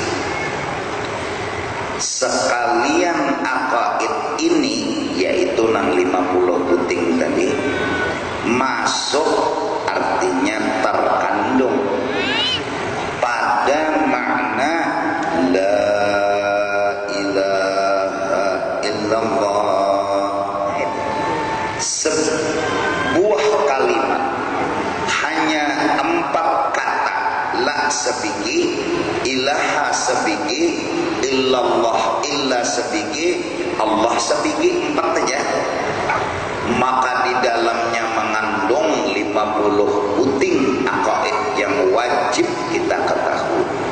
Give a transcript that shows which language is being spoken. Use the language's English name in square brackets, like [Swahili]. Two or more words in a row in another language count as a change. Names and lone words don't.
[Banjar] Sekalian aqaid ini yaitu nang 50 puting tadi masuk artinya terkandung pada makna [Arabic] la ilaha illallah. [Indonesian] Sebuah kalimat hanya 4 kata, [Banjar] la sebiji, ilaha sebiji, illallah illa sebiji, Allah sebiji, 4 saja. [Indonesian] Maka di dalamnya mengandung 50 puting aqaid yang wajib kita ketahui.